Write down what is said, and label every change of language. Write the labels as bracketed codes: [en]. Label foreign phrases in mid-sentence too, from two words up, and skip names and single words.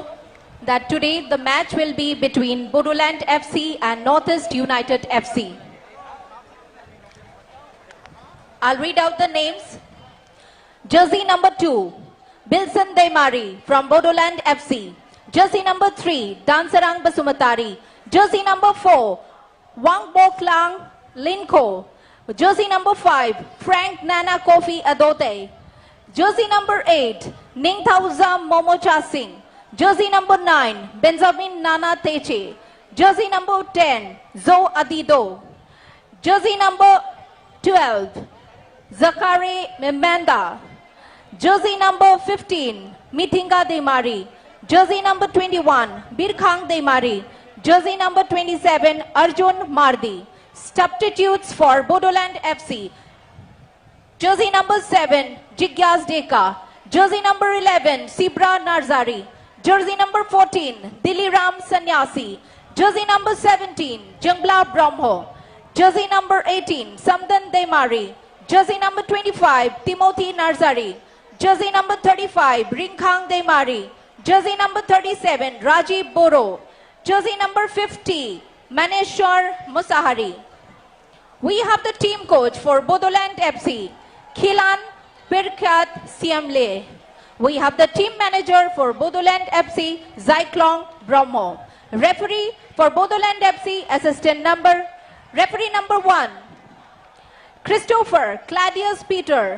[en] that today the match will be between Bodoland FC and Northeast United FC. I'll read out the names. Jersey number 2, Bilson Deimari from Bodoland FC. Jersey number 3, Dansarang Basumatari. Jersey number 4, Wang Boklang Linko. Jersey number 5, Frank Nana Kofi Adote. Jersey number 8, Ningthauza Momocha Singh. Jersey number 9, Benjamin Nana Teche. Jersey number 10, Zo Adido. Jersey number 12, Zakari Memanda. Jersey number 15, Mithinga Deimari. Jersey number 21, Birkhang Deimari. Jersey number 27, Arjun Mardi. Substitutes for Bodoland FC. Jersey number 7, Jigyas Deka. Jersey number 11, Sibra Narzari. Jersey number 14, Diliram Sanyasi. Jersey number 17, Jungla Brahmo. Jersey number 18, Samdan Deimari. Jersey number 25, Timothy Narzari. Jersey number 35, Ringkhang Deimari. Jersey number 37, Rajiv Boro. Jersey number 50, Maneshwar Musahari. We have the team coach for Bodoland FC, Khilan Pirkat Siamle. We have the team manager for Bodoland FC, Zyklong Brahmo. Referee for Bodoland FC, referee number 1, Christopher Claudius Peter.